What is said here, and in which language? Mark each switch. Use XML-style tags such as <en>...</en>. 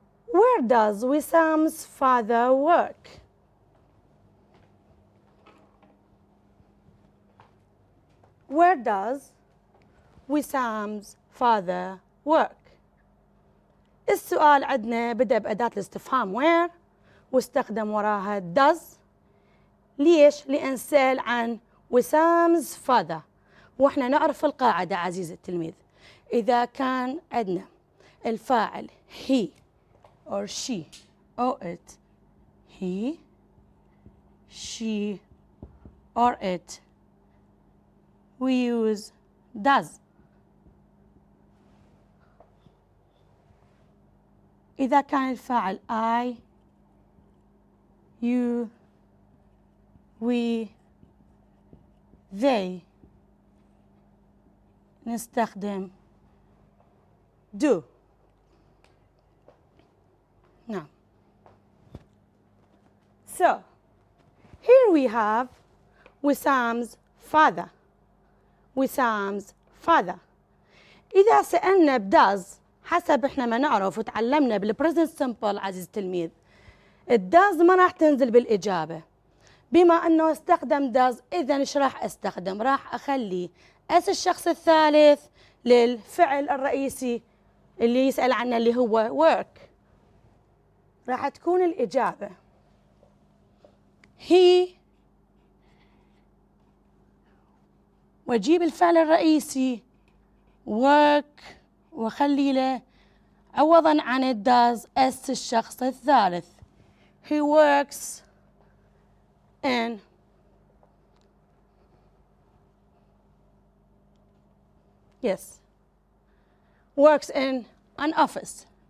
<en>Where does Wissam's father work? Where does Wissam's father work?</en> <ar>السؤال عندنا بدأ بأداة الاستفهام where واستخدم وراها does. ليش؟ لأن سأل عن وسام's father، وإحنا نعرف القاعدة عزيزي التلميذ، إذا كان عندنا الفاعل</ar> <en>he or she or it، he she or it، we use does.</en> <ar>إذا كان الفاعل</ar> <en>I you we they</en> <ar>نستخدم do.</ar> <en>Now, so here we have Wissam's father. Wissam's father.</en> <ar>إذا سألنا بداز حسب احنا ما نعرف وتعلمنا بالبريزنت سمبل عزيز التلميذ، الداز ما راح تنزل بالإجابة. بما أنه استخدم داز، إذا إيش راح أستخدم؟ راح أخلي اس الشخص الثالث للفعل الرئيسي اللي يسأل عنه اللي هو work. راح تكون الإجابة he، وأجيب الفعل الرئيسي work وخلي له عوضاً عن الداز اس الشخص الثالث.</ar> <en>He works in works in an office.</en>